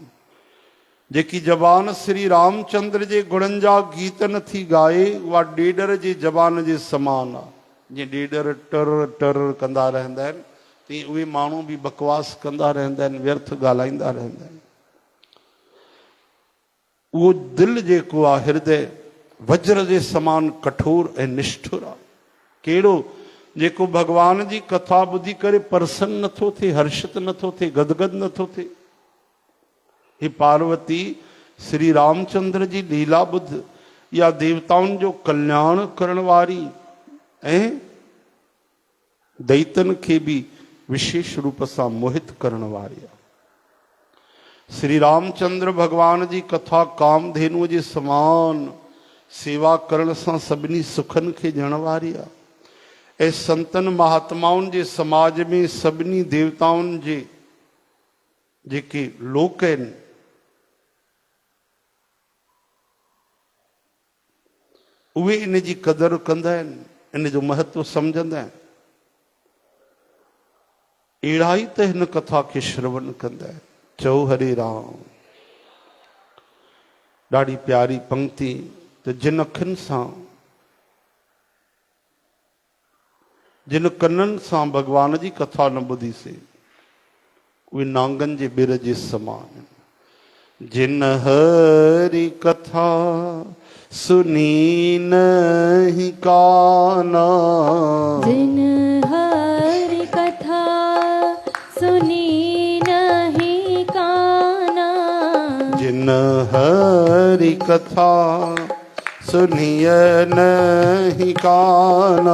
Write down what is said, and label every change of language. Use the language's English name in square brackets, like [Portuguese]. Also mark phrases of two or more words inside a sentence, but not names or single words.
[Sindhi] जेकी जबान श्री रामचंद्र जे गुणनि जा गीत नथी ॻाए उहा ॾेडर जे जबान जे समान आहे। जीअं ॾेडर टर टर कंदा रहंदा आहिनि तीअं उहे माण्हू बि बकवास कंदा रहंदा आहिनि, व्यर्थ ॻाल्हाईंदा रहंदा आहिनि। उहो दिलि जेको आहे हृदय वज्र जे समान कठोर ऐं निष्ठुर आहे। कहिड़ो? जेको भगवान जी कथा ॿुधी करे प्रसन्न नथो थिए, हर्षित नथो थिए, गदगद नथो थिए। हे पार्वती, श्री रामचंद्र जी लीला ॿुध, या देवताउनि जो कल्याण करण वारी ऐं दैतन खे बि विशेष रूप सां मोहित करण वारी आहे। श्री रामचंद्र भगवान जी कथा कामधेनुअ जे समान सेवा करण सां सभिनी सुखनि खे ॾियण वारी आहे। ऐं संतन महात्माउनि जे समाज में सभिनी देवताउनि जे जेके लोक आहिनि उहे इन जी क़दर कंदा आहिनि, इन जो महत्व सम्झंदा आहिनि। अहिड़ा ई त हिन कथा खे श्रवण कंदा आहिनि। चओ हरे राम। ॾाढी प्यारी पंक्ति। त जिन अखियुनि सां, जिन कननि सां भगवान जी कथा न ॿुधीसीं उहे नांगनि जे ॿिर जे समान आहिनि। [Awadhi] जिन हरि कथा सुनी नहीं काना, जिन हरि कथा सुनी नहीं काना, जिन हरि कथा सुनिय नहीं काना,